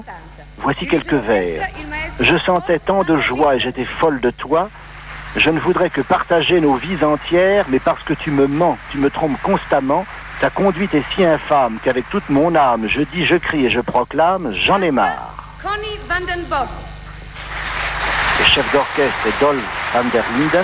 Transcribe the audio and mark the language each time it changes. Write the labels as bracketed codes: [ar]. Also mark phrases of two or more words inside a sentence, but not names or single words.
[fr] Voici quelques vers. Je sentais tant de joie et j'étais folle de toi. Je ne voudrais que partager nos vies entières, mais parce que tu me mens, tu me trompes constamment. Ta conduite est si infâme qu'avec toute mon âme, je dis, je crie et je proclame, j'en ai marre. Connie van den Bos. Le chef d'orchestre est Dolph van der Linden.